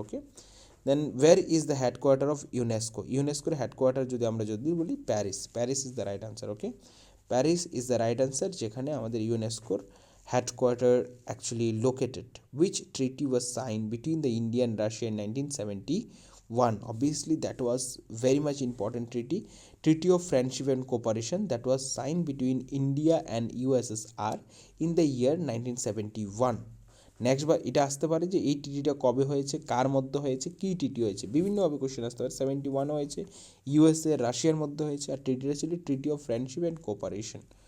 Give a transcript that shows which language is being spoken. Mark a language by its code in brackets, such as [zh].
[en] Okay, then where is the headquarter of UNESCO? [bn] ইউনেস্কোর headquarter আমরা যদি বলি [en] Paris is the right answer. Okay, Paris is the right answer, [bn] যেখানে আমাদের ইউনেস্কোর headquarter [en] Actually located. Which treaty was sign between the India and Russia in 1971? Obviously that was very much important treaty of friendship and cooperation that was signed between India and USSR in the year 1971. [bn] Next বার এটা আসতে পারে যে এই টিটিটা কবে হয়েছে, কার মধ্যে হয়েছে, কী TT হয়েছে, বিভিন্নভাবে কোশ্চেন আসতে পারে। 71 হয়েছে, USA রাশিয়ার মধ্যে হয়েছে, আর টিটিটা ছিল treaty of friendship and cooperation.